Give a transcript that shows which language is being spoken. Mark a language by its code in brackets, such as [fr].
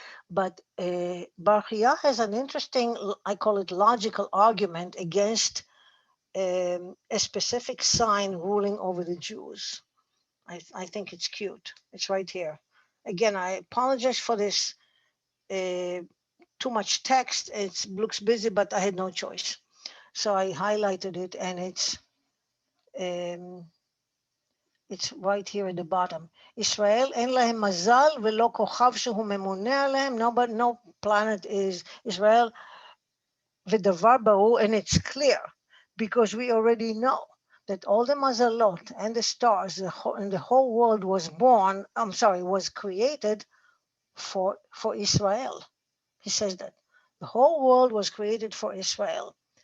[en] But Bar Hiyya has an interesting, I call it logical argument against a specific sign ruling over the Jews. I think it's cute. It's right here. Again, I apologize for this too much text. It looks busy, but I had no choice. So I highlighted it, and it's right here at the bottom. [he] Israel אין להם מזל ולא כוכב שהוא ממונה עליהם. [en] No planet is Israel. [he] ודבר ברור, [en] and it's clear, because we already know that all the mazalot and the stars and the whole world was created for Israel. He says that the whole world was created for Israel.